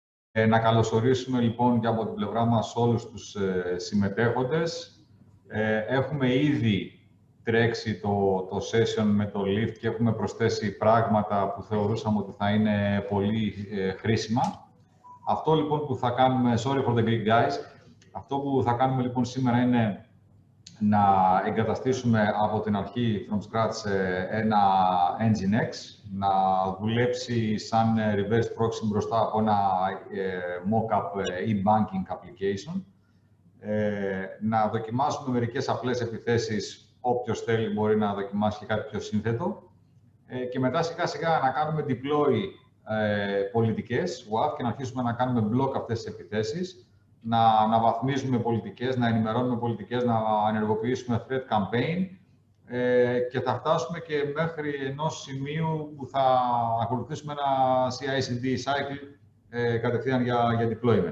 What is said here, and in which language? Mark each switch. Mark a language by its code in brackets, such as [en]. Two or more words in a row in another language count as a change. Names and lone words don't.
[el] Να καλωσορίσουμε λοιπόν και από την πλευρά μας όλους τους συμμετέχοντες. Έχουμε ήδη τρέξει το session με το Lift και έχουμε προσθέσει πράγματα που θεωρούσαμε ότι θα είναι πολύ χρήσιμα. Αυτό λοιπόν που θα κάνουμε, [en] sorry for the Greek guys, [el] αυτό που θα κάνουμε λοιπόν σήμερα είναι να εγκαταστήσουμε από την αρχή [en] from scratch [el] ένα Nginx, να δουλέψει σαν [en] reverse proxy [el] μπροστά από ένα [en] mock-up e-banking application, [el] να δοκιμάσουμε μερικές απλές επιθέσεις, όποιος θέλει μπορεί να δοκιμάσει και κάτι πιο σύνθετο, και μετά σιγά σιγά να κάνουμε deploy πολιτικές WAF και να αρχίσουμε να κάνουμε block αυτές τις επιθέσεις, να βαθμίζουμε πολιτικές, να ενημερώνουμε πολιτικές, να ενεργοποιήσουμε [en] threat campaign [el] και θα φτάσουμε και μέχρι ενός σημείου που θα ακολουθήσουμε ένα [en] CI/CD cycle [el] κατευθείαν για deployment.